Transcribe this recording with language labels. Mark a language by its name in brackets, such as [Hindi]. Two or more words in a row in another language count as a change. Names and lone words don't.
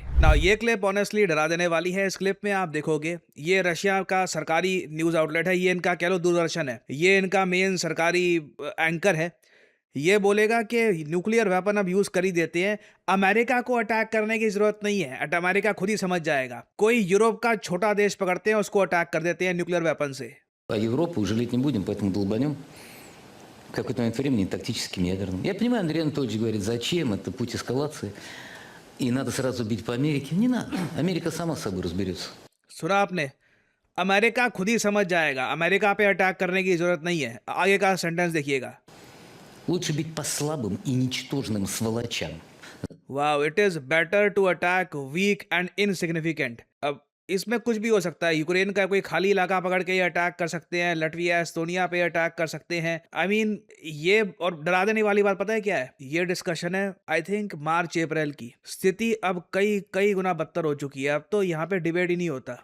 [Hindi] नाउ ये क्लिप ऑनेस्टली डरा देने वाली है। इस क्लिप में आप देखोगे ये रशिया का सरकारी [English] news outlet [Hindi] है, ये इनका कह लो दूरदर्शन है, ये इनका मेन सरकारी एंकर है। ये बोलेगा कि [English] nuclear weapon [Hindi] अब यूज कर ही देते हैं, अमेरिका को अटैक करने की जरूरत नहीं है, अमेरिका खुद ही समझ जाएगा। कोई यूरोप का छोटा देश पकड़ते हैं, उसको अटैक कर देते हैं [English] nuclear weapon [Hindi] से। [Russian] А Европу жалеть не будем, поэтому долбанем в какой-то момент времени тактическим ядерным. Я понимаю, Андрей Анатольевич говорит, зачем, это путь эскалации, и надо сразу бить по Америке. Не надо, Америка сама с собой разберется. [Hindi] सुना आपने, अमेरिका खुद ही समझ जाएगा, अमेरिका पे अटैक करने की जरूरत नहीं है। आगे का सेंटेंस देखिएगा। [Russian] Лучше бить по слабым и ничтожным сволочам. [English] Wow, it is better to attack weak and insignificant. [Hindi] अब इसमें कुछ भी हो सकता है, यूक्रेन का कोई खाली इलाका पकड़ के ये अटैक कर सकते हैं, लटविया एस्टोनिया पे अटैक कर सकते हैं। [English] I mean [Hindi] ये, और डरा देने वाली बात पता है क्या है, ये डिस्कशन है [English] I think [Hindi] मार्च अप्रैल की। स्थिति अब कई कई गुना बदतर हो चुकी है, अब तो यहाँ पे डिबेट ही नहीं होता।